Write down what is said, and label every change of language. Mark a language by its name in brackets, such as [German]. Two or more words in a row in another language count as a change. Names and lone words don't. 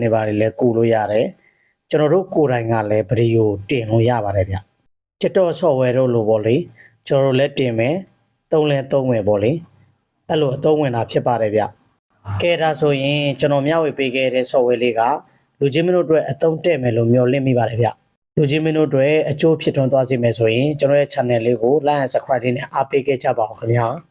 [Burmese] တွေပါတယ်လည်းကူလို့ရတယ်ကျွန်တော်တို့ကိုယ်တိုင်ကလည်းဗီဒီယိုတင်လို့ရပါတယ်ဗျ TikTok software တို့လိုပေါ့လေကျွန်တော်တို့လည်းတင်မယ်သုံးမယ်ပေါ့လေအဲ့လိုအသုံးဝင်တာဖြစ်ပါတယ်ဗျကဲဒါဆိုရင်ကျွန်တော်မျှဝေပေးခဲ့တဲ့ software လေးကလူချင်းမင်းတို့အတွက်အသုံးတဲ့မယ်လို့မျှော်လင့်မိပါတယ်ဗျလူချင်းမင်းတို့အတွက်အကျိုးဖြစ်ထွန်းသွားစေမယ်ဆိုရင်ကျွန်တော်ရဲ့ channel လေးကို [English] like and subscribe [Burmese] နဲ့အားပေးခဲ့ကြပါဦးခင်ဗျာ